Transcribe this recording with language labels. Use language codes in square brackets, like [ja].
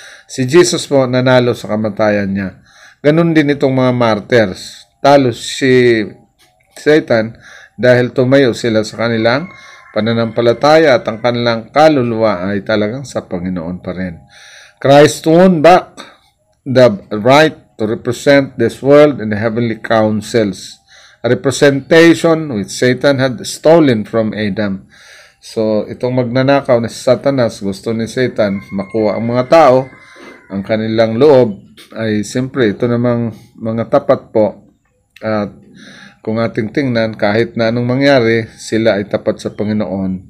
[tl] Si Jesus po nanalo sa kamatayan niya. Ganon din itong mga martyrs. Talo si Satan dahil tumayo sila sa kanilang pananampalataya at ang kanilang kaluluwa ay talagang sa Panginoon pa rin. [en] Christ won back the right to represent this world in the heavenly councils. A representation which Satan had stolen from Adam. [tl] So, itong magnanakaw na si Satanas, gusto ni Satan makuha ang mga tao, ang kanilang loob ay siyempre ito namang mga tapat po. At kung ating tingnan, kahit na anong mangyari, sila ay tapat sa Panginoon.